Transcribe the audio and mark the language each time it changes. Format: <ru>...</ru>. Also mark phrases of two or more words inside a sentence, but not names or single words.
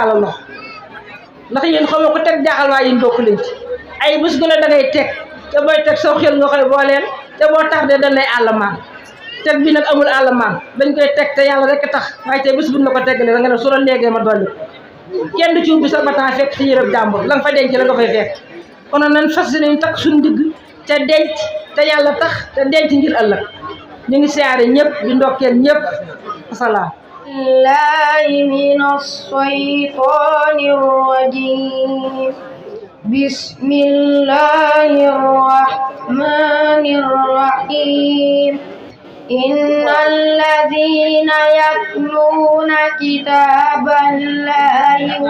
<wo>tàllal loxo ndax yéen xamoo ko teg jaaxal waaye yéen bokk leen ci ay bés gu ne da ngay teg te booy teg saw xel nga koy booleel te boo tardé dañ lay àllamaan teg bi nag amul àllamaan dañ koy teg te yàlla rek tax waaye te bés buñ la ko teggalee da nga ne su la léegee ma dolli kenn du ci ubbi sa bataan fekk ci yërëb jàmbur la nga fa denc la nga fay fekk kon nañ fas yéene takk suñu digg te denc te yàlla tax te denc ngir ëllëg ñu ngi siyaare ñëpp di ndokkeel ñëpp asalaam</wo> <ar>الله من الشيطان الرجيم بسم الله الرحمن الرحيم إن الذين يتلون كتاب الله</ar>